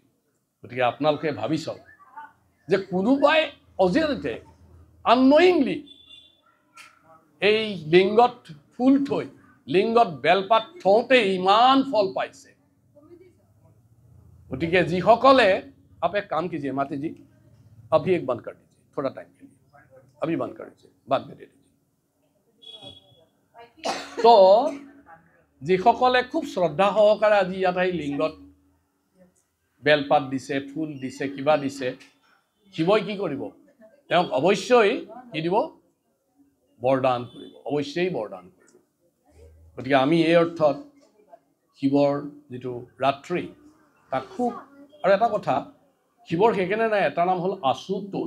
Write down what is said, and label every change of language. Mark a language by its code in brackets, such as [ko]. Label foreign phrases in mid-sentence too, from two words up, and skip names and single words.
[as] গতিকে আপোনালোকে ভাবি চাওক যে কোনোবাই অজানিতে আননয়িংলি এই লিংগত ফুল থৈ, লিংগত বেলপাত থওঁতে ইমান ফল পাইছে। গতিকে যিসকলে, [hi] आप एक काम कीजिए माते जी, अभी एक बंद कर दीजिए थोड़ा टाइम के लिए, अभी बंद कर दीजिए, बाद में दे दीजिए। [as] तो যিসকলে খুব শ্ৰদ্ধা সহকাৰে আজি ইয়াত আহি লিংগত বেলপাত দিছে, ফুল দিছে, কিবা দিছে, শিৱই কি কৰিব, তেওঁক অৱশ্যই কি দিব, বৰদান কৰিব, অৱশ্যই বৰদান কৰিব। গতিকে আমি এই অৰ্থত শিৱৰ যিটো ৰাত্ৰি তাক খুব, আৰু এটা কথা শিৱৰ সেইকাৰণে নাই, এটা নাম হ'ল আশুতোষ।